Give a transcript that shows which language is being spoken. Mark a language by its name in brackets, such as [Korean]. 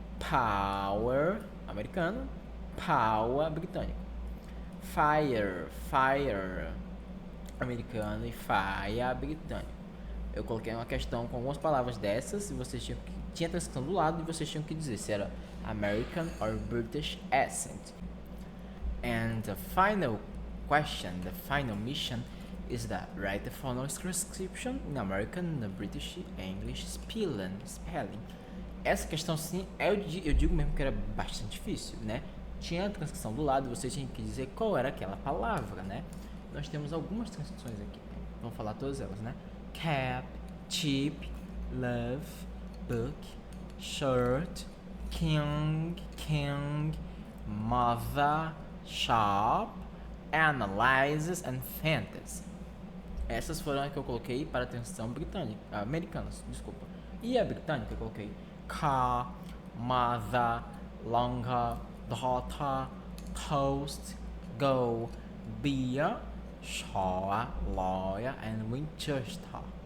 [Portuguese] Power, americano. Power, britânico. Fire, fire, americano. E fire, britânico. Eu coloquei uma questão com algumas palavras dessas e vocês tinha a transcrição do lado e vocês tinham que dizer se era [English] American or British accent. And the final question, the final mission is that write the following transcription in American, British, English, spelling. [Portuguese] Essa questão sim, eu digo mesmo que era bastante difícil, né? Tinha a transcrição do lado e vocês tinham que dizer qual era aquela palavra, né? Nós temos algumas transcrições aqui, vamos falar todas elas, né? [English] Cap, cheap, love, book, shirt, king, mother, shop, analyzes and fantasy. [Portuguese] Essas foram as que eu coloquei para a transcrição britânica, americanas, desculpa. E a britânica eu coloquei [English] car, mother, longer, daughter, toast, go, beer, shore, lawyer and Winchester.